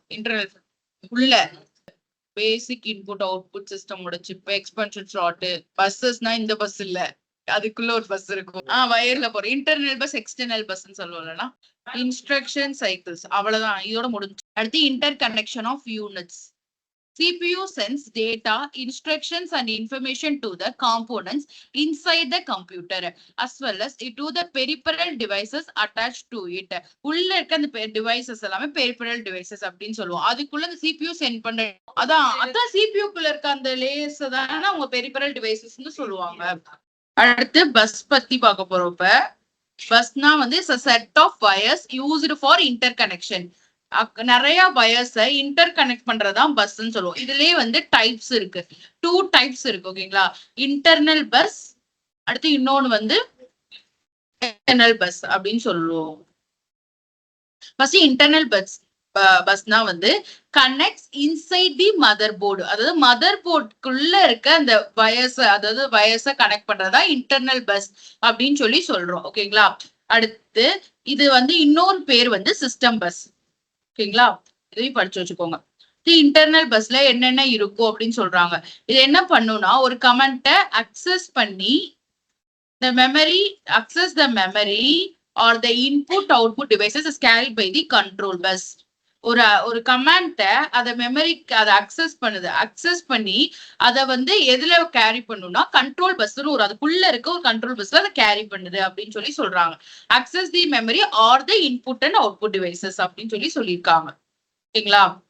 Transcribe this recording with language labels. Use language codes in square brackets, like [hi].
[ta] Internal உள்ள பேசிக் input output சிஸ்டமோட chip, எக்ஸ்பென்ஷன் slot, பஸ்ஸஸ்னா இந்த bus இல்ல, அதுக்குள்ள ஒரு பஸ் இருக்கும். வயர்ல போற இன்டர்னல் பஸ், எக்ஸ்டர்னல் பஸ் சொல்லுவோம்னா இன்ஸ்ட்ரக்ஷன் சைக்கிள்ஸ். அவ்வளவுதான், இதோட முடிஞ்சு. அடுத்து inter connection of units. [en] CPU sends data, instructions and information to the components inside the computer as well as to the peripheral devices attached to it. [ta] உள்ள இருக்க அந்த devices எல்லாமே peripheral devices அப்படின்னு சொல்லுவோம். அதுக்குள்ள அந்த CPU சென்ட் பண்ற அதான் CPU குள்ள இருக்க அந்த லேயர்ஸ் தானே அவங்க பெரிஃபரல் டிவைசஸ்னு சொல்லுவாங்க. அடுத்து பஸ் பத்தி பார்க்க போறோம். இப்ப பஸ்னா வந்து [en] Set of wires used for interconnection. [ta] நிறைய வயர்ஸை இன்டர் கனெக்ட் பண்றதுதான் பஸ்ன்னு சொல்லுவோம். இதுலயே வந்து டைப்ஸ் இருக்கு, 2 டைப்ஸ் இருக்கு. ஓகேங்களா? இன்டர்னல் பஸ், அடுத்து இன்னொன்னு வந்து எக்ஸ்டர்னல் பஸ் அப்படின்னு சொல்லுவோம். [en] First internal பஸ்னா வந்து connects inside the motherboard. [ta] அதாவது மதர் போர்டுக்குள்ள இருக்க அந்த வயர்ஸை கனெக்ட் பண்றதா இன்டர்னல் பஸ் அப்படின்னு சொல்லி சொல்றோம். ஓகேங்களா? அடுத்து இது வந்து இன்னொரு பேர் வந்து சிஸ்டம் பஸ். ஓகேங்களா? இதையும் படிச்சு வச்சுக்கோங்க. இன்டர்னல் பஸ்ல என்னென்ன இருக்கும் அப்படின்னு சொல்றாங்க. இது என்ன பண்ணும்னா ஒரு கமெண்ட்டை அக்சஸ் பண்ணி [en] the memory access the memory or the input output devices is carried by the control bus. [ta] ஒரு கமாண்ட அதை மெமரிக்கு அதை அக்சஸ் பண்ணுது. அக்சஸ் பண்ணி அதை வந்து எதுல கேரி பண்ணும்னா கண்ட்ரோல் பஸ்ன்னு ஒரு அதுக்குள்ள இருக்க ஒரு கண்ட்ரோல் பஸ்ல அதை கேரி பண்ணுது அப்படின்னு சொல்லி சொல்றாங்க. [en] access the memory or the input and output devices [ta] அப்படின்னு சொல்லி சொல்லியிருக்காங்க. ஓகேங்களா?